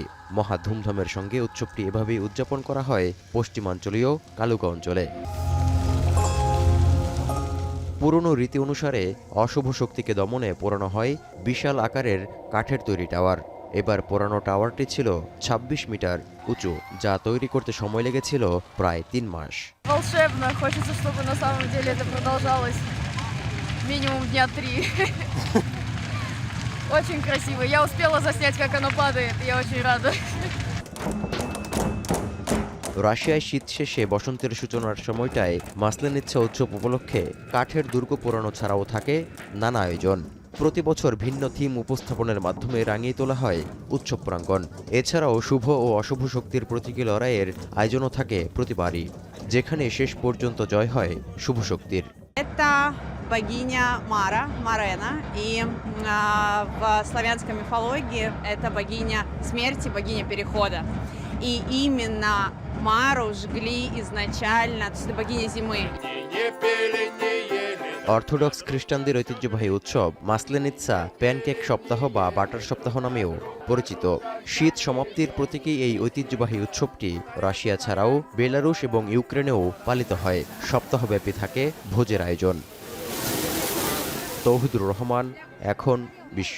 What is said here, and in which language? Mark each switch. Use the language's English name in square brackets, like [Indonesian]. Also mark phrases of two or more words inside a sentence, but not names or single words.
[Bangla] মহা ধুমধামের সঙ্গে উৎসবটি এভাবেই উদযাপন করা হয় পশ্চিমাঞ্চলীয় কালুগা অঞ্চলে। পুরনো রীতি অনুসারে অশুভ শক্তিকে দমনে পোড়ানো হয় বিশাল আকারের কাঠের তৈরি টাওয়ার। এবার পোড়ানো টাওয়ারটি ছিল 26 মিটার উঁচু, যা তৈরি করতে সময় লেগেছিল প্রায় 3 মাস। [Russian] Волшебно, хочется, чтобы на самом деле это продолжалось минимум дня 3. Очень красиво. Я успела заснять, как оно падает. Я очень рада. [Bangla] রাশিয়ায় শীত শেষে বসন্তের সূচনার সময়টায় মাসলেনিৎসা উৎসব উপলক্ষে কাঠের দুর্গ পোড়ানো ছাড়াও থাকে নানা আয়োজন। প্রতি বছর ভিন্ন থিম উপস্থাপনের মাধ্যমে রাঙিয়ে তোলা হয় উৎসব প্রাঙ্গণ। এছাড়াও শুভ ও অশুভ শক্তির প্রতীকী লড়াইয়ের আয়োজনও থাকে প্রতিবারই, যেখানে শেষ পর্যন্ত জয় হয় শুভ শক্তির। [Russian] Это богиня Мара, Марена, и в славянской мифологии это богиня смерти, богиня перехода. И именно Мару жгли изначально, то есть это богиня зимы. [Bangla] অর্থোডক্স খ্রিস্টানদের ঐতিহ্যবাহী উৎসব মাসলেনিৎসা প্যানকেক সপ্তাহ বা বাটার সপ্তাহ নামেও পরিচিত। শীত সমাপ্তির প্রতীকী এই ঐতিহ্যবাহী উৎসবটি রাশিয়া ছাড়াও বেলারুশ এবং ইউক্রেনেও পালিত হয়। সপ্তাহব্যাপী থাকে ভোজের আয়োজন। তৌহিদুর রহমান, এখন বিশ্ব।